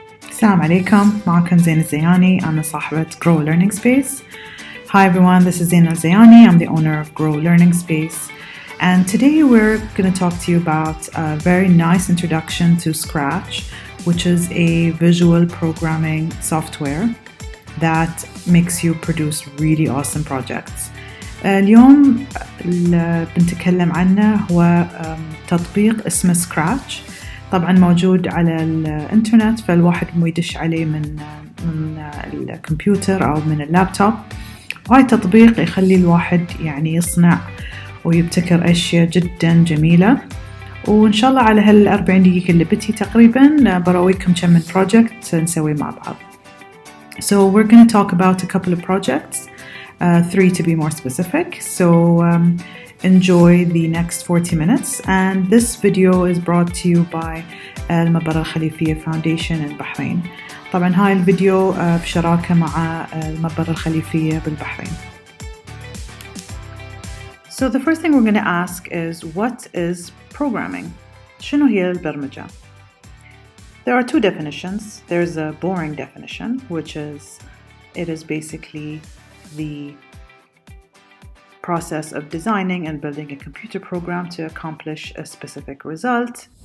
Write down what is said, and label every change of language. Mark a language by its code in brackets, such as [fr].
[ar] Assalamu alaikum, معكم زين الزياني. [en] I'm the صاحبة Grow Learning Space. Hi everyone, this is Zain al-Zayani. I'm the owner of Grow Learning Space. And today we're going to talk to you about a very nice introduction to Scratch, which is a visual programming software that makes you produce really awesome projects. [ar] اليوم اللي بنتكلم عنه هو تطبيق اسمه سكراتش. طبعا موجود على الانترنت، فالواحد يدش عليه من الكمبيوتر أو من اللابتوب. وهاي تطبيق يخلي الواحد يعني يصنع ويبتكر أشياء جدا جميلة. وإن شاء الله على هال40 دقيقة اللي بتي تقريبا برويكم كم من project نسوي مع بعض. [en] So we're going to talk about a couple of projects, 3 to be more specific. So enjoy the next 40 minutes, and this video is brought to you by المقدمة الخليفية Foundation in Bahrain. [ar] طبعا هاي الفيديو بشراكة مع المقدمة الخليفية بالبحرين. [en] So the first thing we're going to ask is, what is programming? [ar] شنو هي البرمجة? [en] There are two definitions. There's a boring definition, which is, it is basically the process of designing and building a computer program to accomplish a specific result.